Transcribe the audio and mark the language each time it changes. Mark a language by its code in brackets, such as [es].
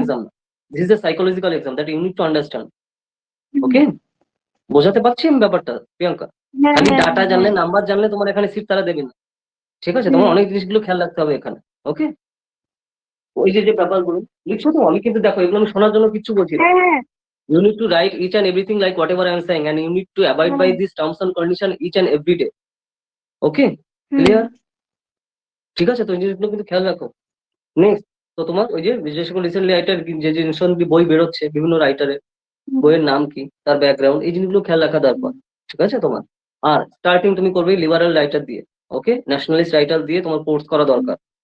[en] Exam না, this is a psychological exam that you need to understand. Hmm. [bn] ওকে, বোঝাতে পারছি আমি ব্যাপারটা, প্রিয়াঙ্কা? হ্যাঁ, খালি হ্যাঁ, ডাটা জানলে, হ্যাঁ। নাম্বার জানলে তোমার এখানে সিট তারা দেবে না, ঠিক আছে, হুম, তোমার অনেক জিনিসগুলো খেয়াল রাখতে হবে এখানে। ওকে, ওই যে যে ব্যাপারগুলো লিখছো, তো আমি কিন্তু দেখো এগুলো আমি শোনার জন্য কিচ্ছু বলছি না। হ্যাঁ, হ্যাঁ, [en] You need to write each and everything like whatever I am saying, and you need to abide by [bn] হ্যাঁ, [en] these terms and condition each and every day. Okay, হুম, clear? [bn] ঠিক আছে, তো এই জিনিসগুলো কিন্তু খেয়াল রাখো। নেক্সট, তো তোমার ওই যে বিশেষ করে রিসেন্টলি রাইটার যে যে recently বই বেরোচ্ছে বিভিন্ন রাইটারের, হুম, বইয়ের নাম কি, তার ব্যাকগ্রাউন্ড, এই জিনিসগুলো খেয়াল রাখা দরকার, ঠিক আছে তোমার। আর স্টার্টিং তুমি করবে লিবারাল রাইটার দিয়ে, ওকে, ন্যাশনালিস্ট রাইটার দিয়ে তোমার কোর্স করা দরকার।